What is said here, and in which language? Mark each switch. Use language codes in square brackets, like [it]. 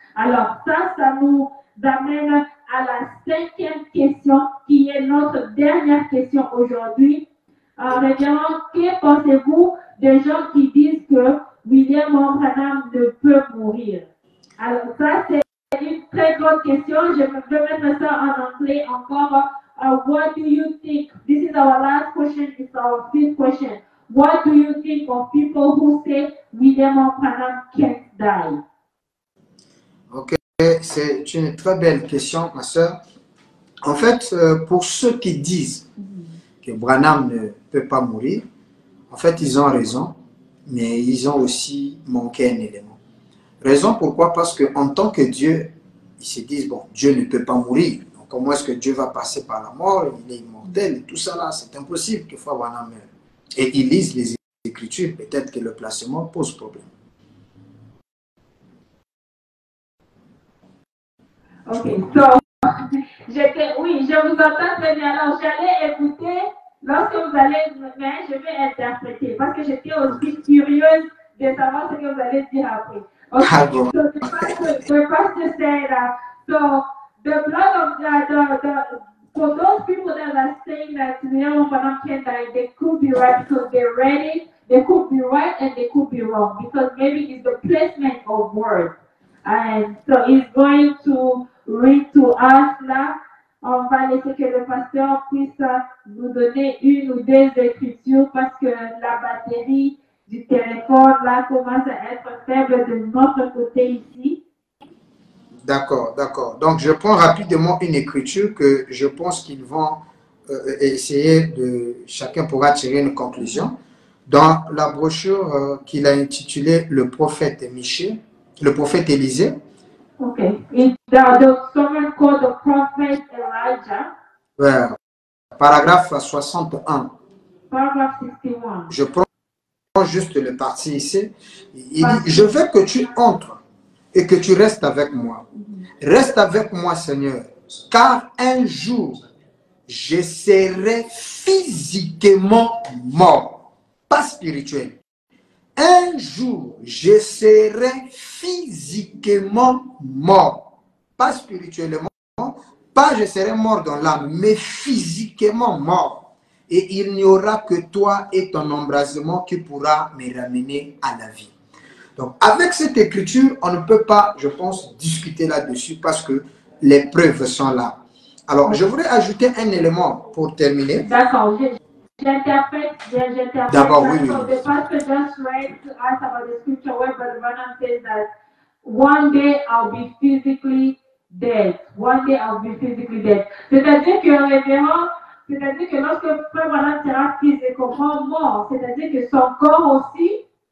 [fr] Alors ça nous amène à la cinquième question qui est notre dernière question aujourd'hui. Révérend, que pensez-vous des gens qui disent que William Branham ne peut mourir? Alors, ça, c'est une très grande question. Je vais mettre ça en anglais encore. [en] What do you think? This is our last question. It's our fifth question. What do you think of people who say William Branham can't die? [fr] Ok, c'est une très belle question, ma soeur. En fait, pour ceux qui disent que Branham ne peut pas mourir, en fait, ils ont raison, mais ils ont aussi manqué un élément. Raison pourquoi? Parce qu'en tant que Dieu, ils se disent, bon, Dieu ne peut pas mourir. Donc, comment est-ce que Dieu va passer par la mort? Il est immortel et tout ça là, c'est impossible que Frère Branham meure. Et ils lisent les Écritures, peut-être que le placement pose problème. Ok, so, oui, je vous entends très bien. Alors, j'allais écouter lorsque vous allez, mais je vais interpréter parce que j'étais aussi curieuse de savoir ce que vous allez dire après. [en] Okay, so the pastor said, so the blood of for those people that are saying that William Branham can't die, they could be right because they read it. They could be right and they could be wrong because maybe it's the placement of words. And so he's going to read to us là. [fr] On va laisser que le pasteur puisse nous donner une ou deux écritures parce que la batterie du téléphone là commence à être faible de notre côté ici. D'accord, d'accord. Donc, je prends rapidement une écriture que je pense qu'ils vont essayer de... Chacun pourra tirer une conclusion. Dans la brochure qu'il a intitulée « Le prophète Michée », le prophète Élisée. Ok. [en] It's the someone called the prophet Elijah. [fr] Paragraphe 61. [en] Paragraph 61. [fr] Je prends juste le parti ici. Il dit « Je veux que tu entres et que tu restes avec moi. Reste avec moi, Seigneur, car un jour, je serai physiquement mort, pas spirituel. Un jour, je serai physiquement mort, pas spirituellement, pas je serai mort dans l'âme, mais physiquement mort. Et il n'y aura que toi et ton embrasement qui pourra me ramener à la vie. » Donc, avec cette écriture, on ne peut pas, je pense, discuter là-dessus parce que les preuves sont là. Alors, je voudrais ajouter un élément pour terminer. D'accord, j'interprète. D'abord, oui. [en] So the pastor just read to us about the scripture where Brother Branham says that one day I'll be physically dead. One day I'll be physically dead. [fr] C'est-à-dire que révérend, c'est-à-dire que lorsque Frère Branham sera physiquement mort, c'est-à-dire que son corps aussi.